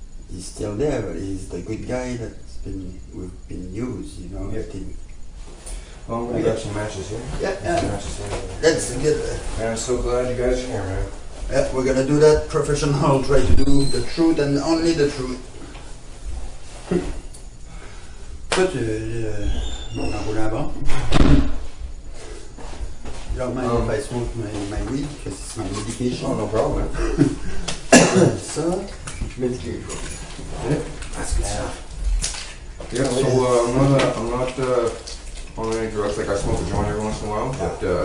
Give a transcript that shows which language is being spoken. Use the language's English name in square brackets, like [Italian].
[English] He's still there, but he's the good guy we've been used, you know. Yeah. Well, we got some matches here. Yeah. Let's get it. And I'm so glad you guys are here, man. Yeah, we're gonna do that professional, try to do the truth and only the truth. [French] Toi, tu m'en roulais avant? [English] You don't mind if I smoke my weed, because it's my medication? Oh, no problem, man. So, medication. Yeah, that's good stuff. Yeah, so I'm not on any drugs. Like I smoke a joint every once in a while, but I